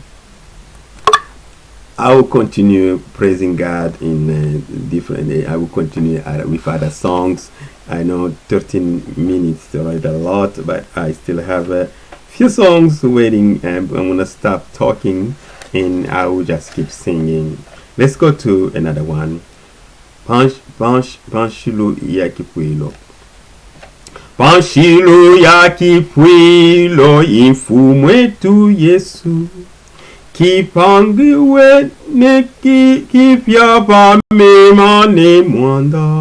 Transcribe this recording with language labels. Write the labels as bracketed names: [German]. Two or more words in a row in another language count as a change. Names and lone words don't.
[English] I will continue praising God in different. I will continue with other songs. I know 13 minutes already a lot, but I still have a few songs waiting, and I'm gonna stop talking, and I will just keep singing. Let's go to another one. [Luba-Katanga] Panshilu ya kipwilo. Panshilu ya kipwilo infumwetu Yesu. Kipangiwe neki kipyapa memane mwanda.